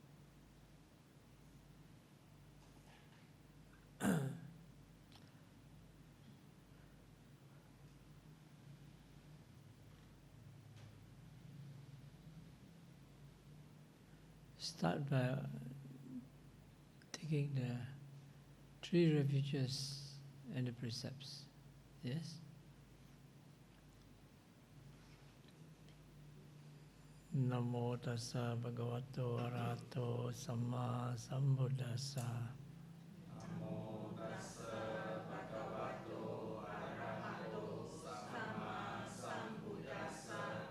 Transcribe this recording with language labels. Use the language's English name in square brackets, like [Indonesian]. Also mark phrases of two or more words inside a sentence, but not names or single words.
[English] Start by taking the 3 refuges and the precepts. Yes? [Pali] Namo tassa bhagavato arahato samma sambuddhassa. Namo tassa bhagavato arahato samma sambuddhassa.